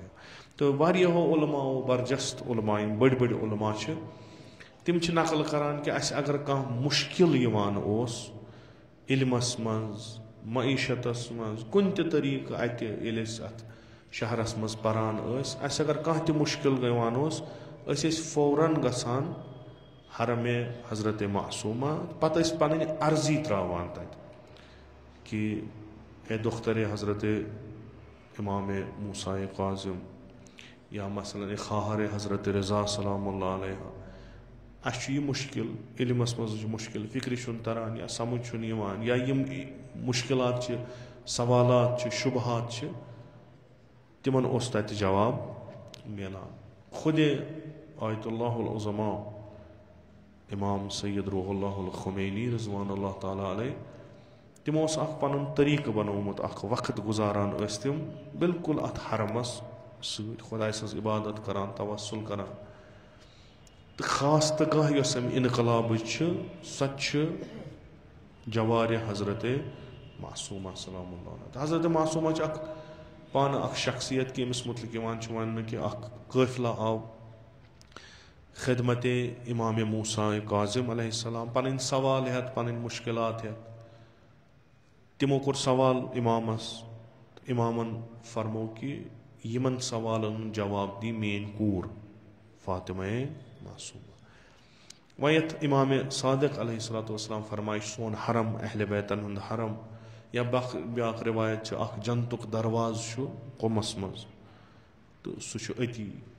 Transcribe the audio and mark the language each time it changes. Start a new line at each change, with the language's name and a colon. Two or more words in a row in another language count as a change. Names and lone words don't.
Kashmiri: تہٕ واریاہو علماءو برجست علما یِم بٔڑۍ بٔڑۍ علما چھِ تِم چھِ نقل کران کہِ اسہِ اگر کانٛہہ مُشکِل یِوان اوس علمس منٛز معیشتس منٛز کُنہِ تہِ طریٖقہٕ اتہِ ییٚلہِ أسۍ اتھ شہرس منٛز پران ٲسۍ اسہِ اگر کانٛہہ تہِ مُشکِل یِوان اوس أسۍ ٲسۍ فوراً گژھان حرمِ حضرت معصوٗمہ پتہٕ ٲسۍ پنٕنۍ عرضی ترٛاوان تتہِ کہِ اے دخترِ حضرت امام موسیٰ کاظم یا مثلاً خواہر حضرت رضا
Arabic: سلام اللہ علیہ
Kashmiri: اسہِ چھُ یہِ مُشکِل علمس منٛز چھُ مُشکِل فکرِ چھُنہٕ تران یا سمجھ چھُنہٕ یِوان یا یِم مُشکلات چھِ سوالات چھِ شُبہات چھِ تِمن اوس تتہِ جواب میلان. خُدے آیت اللہ العظما امام سید روح اللہ الخمینی
Arabic: رضوان اللہ تعالیٰ علیہ
Kashmiri: تِمو اوس اکھ پنُن طریٖقہٕ بنومُت اکھ وقت گُزاران ٲسۍ تِم بالکُل اتھ حرمس سۭتۍ خۄداے سٕنٛز عبادت کران توسل کران تہٕ خاص تہٕ یۄس امہِ انقلابٕچ چھِ سۄ چھِ جوارِ حضرت معصوٗمہ
Arabic: سلام اللہ علیہ.
Kashmiri: حضرت معصوٗمہ چھِ اکھ پانہٕ اکھ شخصیت کہِ أمِس مُتعلق یِوان چھُ وننہٕ کہِ اکھ قٲفلہ آو خدمتِ امام موسیٰ کاظم
Arabic: علیہ السلام
Kashmiri: پنٕنۍ سوال ہٮ۪تھ پنٕنۍ مُشکلات ہٮ۪تھ تِمو کوٚر سوال امامس امامن فرمو کہِ یِمن سوالن ہُنٛد جواب دی میٲنۍ کوٗر فاطمہ معصوٗمہ. وۄنۍ یتھ امام صادق
Arabic: علیہ الصلوۃ والسلام
Kashmiri: فرمایہِ سون حرم اہلِ بیتن ہُنٛد حرم یا بیٛاکھ رِوایت چھِ اکھ جنتُک دروازٕ چھُ قُمس منٛز تہٕ سُہ چھُ أتی.